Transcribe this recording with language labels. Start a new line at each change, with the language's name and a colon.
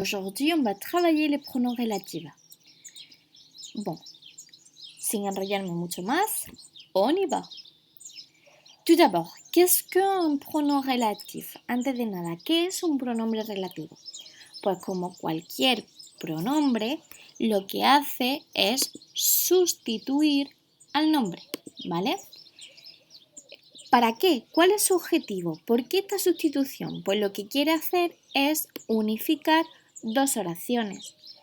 French: Aujourd'hui, on va travailler les pronoms relatifs.
Spanish: Bon, sin enrollarme mucho más,
French: on y va. Tout d'abord, qu'est-ce qu'un pronom relatif?
Spanish: Antes de nada, ¿qué es un pronombre relativo? Pues como cualquier pronombre, lo que hace es sustituir al nombre, ¿vale? ¿Para qué? ¿Cuál es su objetivo? ¿Por qué esta sustitución? Pues lo que quiere hacer es unificar dos oraciones.